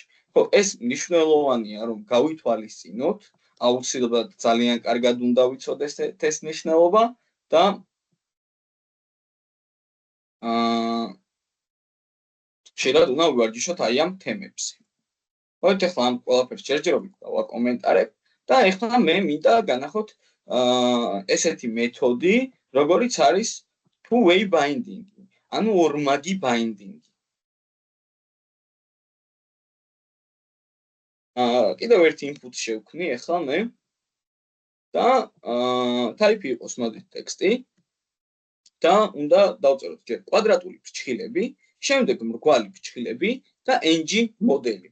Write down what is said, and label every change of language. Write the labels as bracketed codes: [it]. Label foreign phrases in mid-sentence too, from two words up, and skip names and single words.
[ka] ხო, ეს მნიშვნელოვანია, რომ გავითვალისწინოთ, აუცილებლად ძალიან კარგად უნდა ვიცოდეთ ეს მნიშვნელობა და შეიძლება უნდა ვივარჯიშოთ აი ამ თემებზე. მოდით ახლა ამ ყველაფერს ჯერჯერობით დავაკომენტარებ და ახლა მე მინდა განახოთ ესეთი მეთოდი, როგორიც არის [en] two-way binding, [ka] ანუ ორმაგი binding. კიდევ ერთი input შევქმნი ახლა მე და type იყოს მოდით ტექსტი და უნდა დავწეროთ ჯერ კვადრატული ფრჩხილები, შემდეგ მრგვალი ფრჩხილები და ng მოდელი.